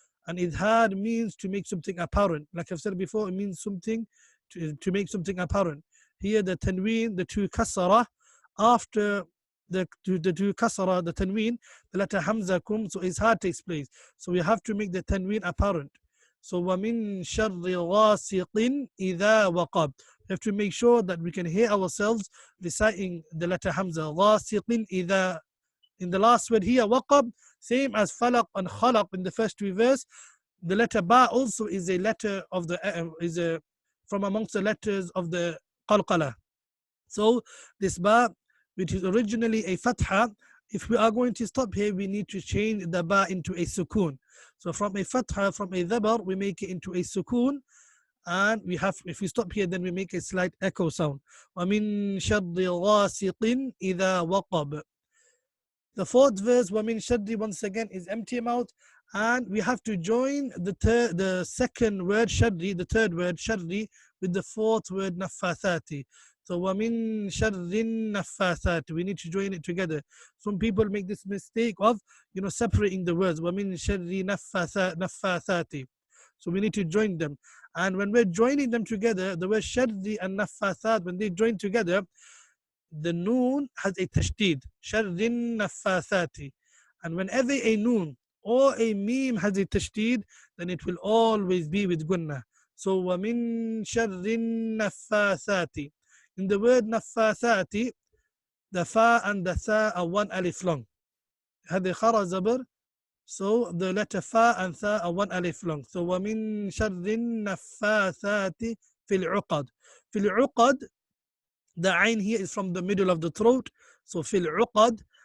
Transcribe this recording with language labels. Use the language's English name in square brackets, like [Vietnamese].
[English] And idhar means to make something apparent. Like I've said before, it means something to make something apparent. Here the tanween, the two kasara, after the two kasara, the tanween, the letter hamza comes, so izhar takes place. So we have to make the tanween apparent. So [Arabic] وَمِن شَرِّ غَاسِقٍ إِذَا وَقَبْ. [English] We have to make sure that we can hear ourselves reciting the letter hamza. [Arabic] غَاسِقٍ إِذَا [English] In the last word here, waqab, same as falaq and khalaq in the first two verses. The letter ba also is a letter of the from amongst the letters of the qalqala. So this ba, which is originally a fatha, if we are going to stop here, we need to change the ba into a sukoon. So from a fatha, from a dhabar, we make it into a sukoon. And we have, if we stop here, then we make a slight echo sound. [Arabic] وَمِن شَرِّ غَاسِقٍ إِذَا وَقَبَ. [English] The fourth verse, [Arabic] وَمِن شَرِّ, [English] once again is empty mouth. And we have to join the second word, shadri, the third word, shadri, with the fourth word, nafathati. So, [Arabic] وَمِن شَرِّ النَّفَّاثَاتِ. [English] We need to join it together. Some people make this mistake of, separating the words. [Arabic] وَمِن شَرِّ نَفَّاثَاتِ. [English] So we need to join them. And when we're joining them together, the word shadri and nafathat, when they join together, the noon has a tashdid. Shadrin nafathati. And whenever a noon or a meme has a tashdid, then it will always be with gunnah. So [Arabic] وَمِن شَرِّ النَّفَّاثَاتِ. [English] In the word nafathati, the fa and the tha are one alif long. هذه خرى زبر. So the letter fa and tha are one alif long. So [Arabic] وَمِن شَرِّ النَّفَّاثَاتِ فِي الْعُقَدِ. فِي الْعُقَدِ, [English] the ain here is from the middle of the throat. So fil uqad.